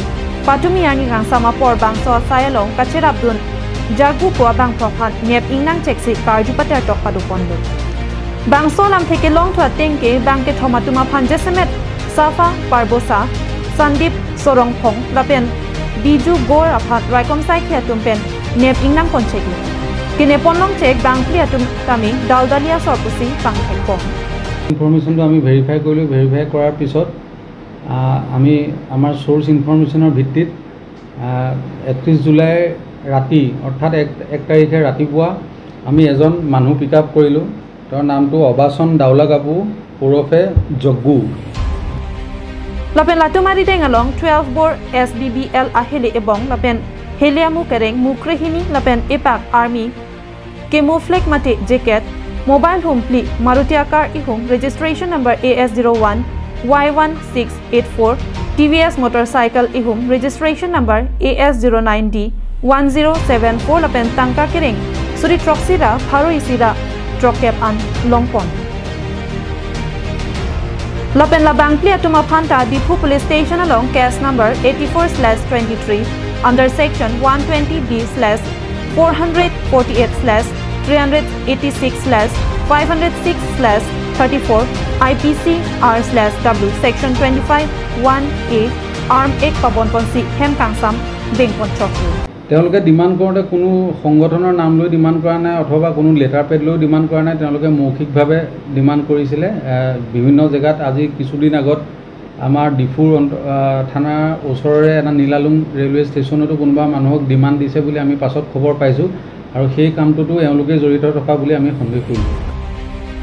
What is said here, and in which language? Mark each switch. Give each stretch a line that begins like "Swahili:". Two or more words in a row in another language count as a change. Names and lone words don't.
Karbi: patumi ani rang sama por bangso sai along kachirabdun jagu po bang prophat nep ingnang cheksi karju pater tok padu pondo bangso lam theke long thwa tengke bangke thomatuma phanje semet safa parbosa sandip sorong phong lapen biju gor aphat raikom saikhi atum pen nep ingnang koncheki kine ponlong chek bangphli atum tami daldalia sorpusi pangthek ko
English: Information to
Assamese: আমি verify কৰিলো verify কৰাৰ পিছত আমি আমাৰ
English: source information
Assamese: ৰ ভিত্তিত 31 জুলাই ৰাতি অৰ্থাৎ 1 তাৰিখে ৰাতিপুৱা আমি এজন মানুহ
English: pick up
Assamese: কৰিলো তাৰ নামটো অবাসন দাউলা কাপু ওৰফে জগ্গু
Karbi: লাপেন লাটুমাৰি টেঙালং 12 bor SBBL আহিলে এবং লাপেন হেলিয়ামু কেৰেং মুক্ৰেহিনী লাপেন এপাক
English: army camouflage
Karbi: মাটি জেকেট
English: Mobile home
Karbi: pli Maruti car ihum
English: registration number
Karbi: AS01 Y1684 TVS motorcycle ihum
English: registration number
Karbi: AS09D 1074 lapen tangka kering suri troxira pharo isira trokep an longpon lapen la bangphli atuma phanta Dipu
English: police station
Karbi: along
English: case number 84/23 under section 120B/448/386/506/34 IPC/R/W section 25(1)A arm
Karbi: 1 pabon ponsi hem kangsam bengpon chokru
Assamese: তেওঁলোকে ডিমান্ড কৰোতে কোনো সংগঠনৰ নাম লৈ ডিমান্ড কৰা নাই অথবা কোনো
English: letter pad
Assamese: লৈ ডিমান্ড কৰা নাই তেওঁলোকে মৌখিকভাৱে ডিমান্ড কৰিছিলে বিভিন্ন জেগাত আজি কিছুদিন আগত আমাৰ ডিফুৰ থানাৰ ওচৰৰে এটা নীলালুং
English: railway station
Assamese: কোনোবা মানুহক ডিমান্ড দিছে বুলি আমি পাছত খবৰ পাইছো আৰু সেই কামটোতো এওঁলোকে জড়িত থকা বুলি আমি সন্দেহ কৰিছো